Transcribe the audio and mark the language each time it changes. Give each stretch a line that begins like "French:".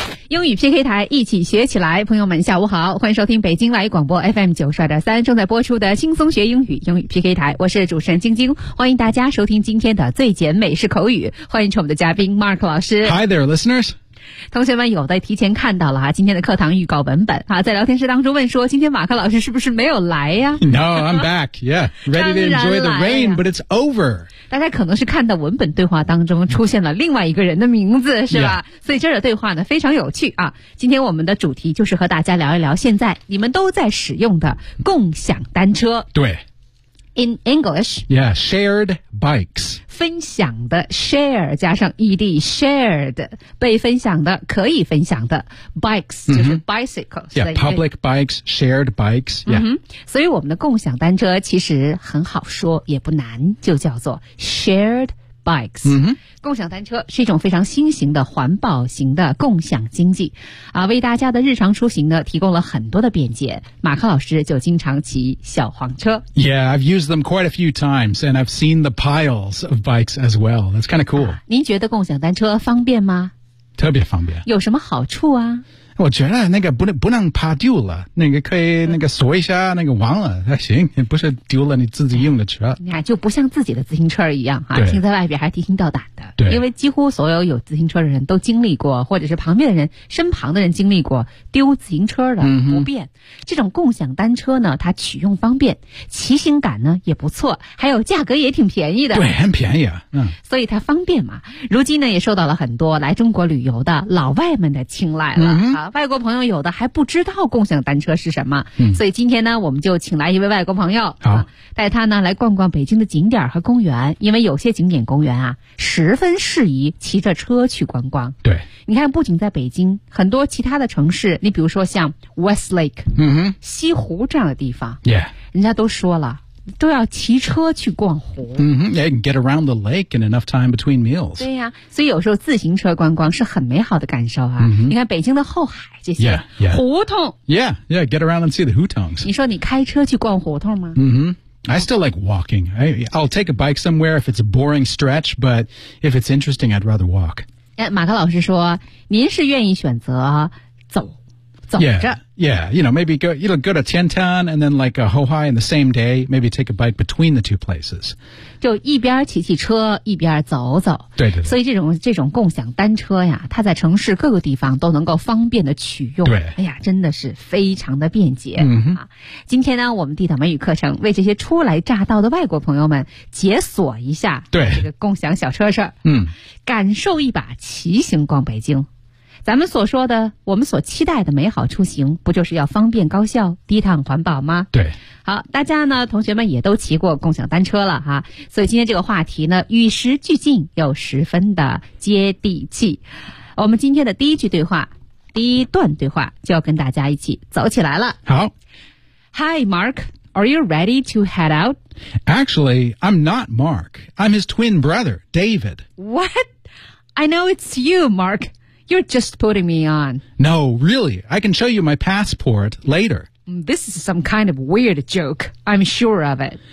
Chinese: 英语 PK 台，一起学起来。朋友们下午好，欢迎收听北京外语广播 FM92.3 正在播出的轻松学英语英语 PK 台，我是主持人晶晶，欢迎大家收听今天的最简美式口语，欢迎我们的嘉宾 Mark 老师。
English: Hi there listeners。
Chinese: 同学们有的提前看到了今天的课堂预告文本啊，在聊天室当中问说今天马克老师是不是没有来呀？
English: No, I'm back. Yeah, ready to enjoy the rain, but it's over.
Chinese: 大家可能是看到文本对话当中出现了另外一个人的名字是吧、 yeah. 所以这儿的对话呢非常有趣啊。今天我们的主题就是和大家聊一聊现在你们都在使用的共享单车。对。
English: In English. Yeah, shared bikes.
Chinese: 分享的 share 加上 ed shared 被分享的可以分享的 bikes、mm-hmm. 就是 bicycle
English: yeah public bikes shared bikes yeah、
Chinese: mm-hmm. 所以我们的共享单车其实很好说也不难就叫做 shared bikes、 mm-hmm. 共享单车是一种非常新型的环保型的共享经济啊，为大家的日常出行呢提供了很多的便捷。马克老师就经常骑小黄车。
English: Yeah, I've used them quite a few times and I've seen the piles of bikes as well. That's kind of cool.、
Chinese: 您觉得共享单车方便吗？特别方便。有什么好处啊？我觉得那个不能怕丢了，那个可以那个锁一下那个网了，还行，不是丢了你自己用的车。你看就不像自己的自行车一样啊，停在外边还提心吊胆的。对，因为几乎所有有自行车的人都经历过，或者是旁边的人、身旁的人经历过丢自行车的不便、嗯。这种共享单车呢，它取用方便，骑行感呢也不错，还有价格也挺便宜的。对，很便宜啊。嗯。所以它方便嘛，如今呢也受到了很多来中国旅游的老外们的青睐了、嗯、啊。外国朋友有的还不知道共享单车是什么、嗯、所以今天呢我们就请来一位外国朋友、啊、带他呢来逛逛北京的景点和公园，因为有些景点公园啊十分适宜骑着车去观光。对，你看不仅在北京，很多其他的城市，你比如说像 Westlake、嗯、西湖这样的地方、 yeah. 人家都说了都要骑车去逛湖。 Mm-hmm.
English: Yeah, you can get around the lake in enough time between meals.
Chinese: 对呀、啊，所以有时候自行车观光是很美好的感受啊。 Mm-hmm. 你看北京的后海这些 yeah, yeah. 胡同。
English: Yeah, yeah, get around and see the hutongs.
Chinese: 你说你开车去逛胡同吗？
English: 嗯哼。I still like walking. I'll take a bike somewhere if it's a boring stretch, but if it's interesting, I'd rather walk.
Chinese: 哎，马克老师说，您是愿意选择走。
English: Yeah, you know, maybe go to Tiantan and then like a Hohai in the same day, maybe take a bike between the two places.
Chinese: 就一边骑骑车一边走走。对对对。所以这种共享单车呀，它在城市各个地方都能够方便的取用。对。哎呀真的是非常的便捷。嗯、啊。今天呢我们地道美语课程为这些初来乍到的外国朋友们解锁一下。对。这个共享小车事儿。嗯。感受一把骑行逛北京。咱们所说的我们所期待的美好出行不就是要方便高效低碳环保吗？对。好，大家呢同学们也都骑过共享单车了哈、啊。所以今天这个话题呢与时俱进又十分的接地气。我们今天的第一句对话第一段对话就要跟大家一起走起来了。好。
English: Hi, Mark. Are you ready to head out? Actually, I'm not Mark. I'm his twin brother, David. What? I know it's you, Mark. You're just putting me on. No, really. I can show you my passport later. This is some kind of weird joke. I'm sure of it.